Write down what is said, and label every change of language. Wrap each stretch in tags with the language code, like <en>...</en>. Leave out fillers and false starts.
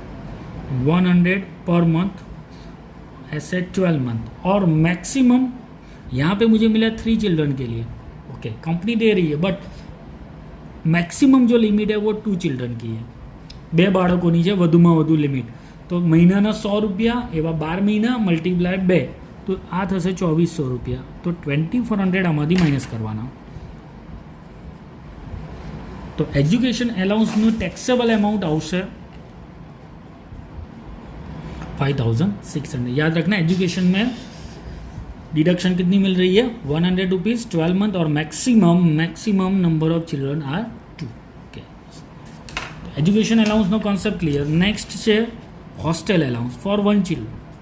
<hi>$100 per month ऐसे 12 month, और maximum यहाँ पे मुझे मिला 3 चिल्ड्रन के लिए। ओके, कंपनी दे रही है बट मैक्सिमम जो लिमिट है वो 2 चिल्ड्रन की है।</hi> <gu>2 બાળકોની છે વધુમાં વધુ લિમિટ, તો મહિનાના 100 રૂપિયા એવા 12 મહિના મલ્ટીપ્લાય 2, તો આ થશે 2,400 રૂપિયા। તો 2,400 આમાંથી માઇનસ કરવાના। તો એજ્યુકેશન એલાઉન્સનું ટેક્સેબલ એમાઉન્ટ આવશે 5,600।</gu> <hi>याद रखना एजुकेशन में डिडक्शन कितनी मिल रही है 100 रुपीज़ 12 मंथ, और maximum number of children are 2। Okay, education allowance no concept clear.</hi> <gu>Next છે હોસ્ટેલ અલાઉન્સ ફોર 1 ચિલ્ડ્રન।</gu>